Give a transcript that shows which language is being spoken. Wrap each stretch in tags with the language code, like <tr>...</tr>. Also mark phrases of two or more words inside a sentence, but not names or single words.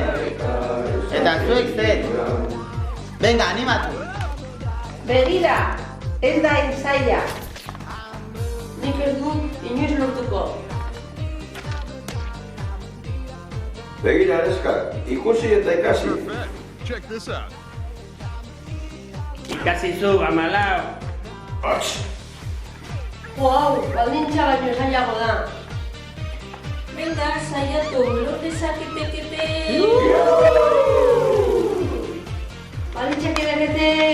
<eu>Eta zuek zer! Venga, animatu! Begira, ez da ensaia. Nik ez dut inoiz lortuko. Begira, neskak, ikusi eta ikasi.</eu> <en>Check this out.</en> <eu>Ikasi zu, amalau! Hau, baldintza baino zailago da. Venga, saiatu, lor dezakete. Baldintzak eberrete!</eu>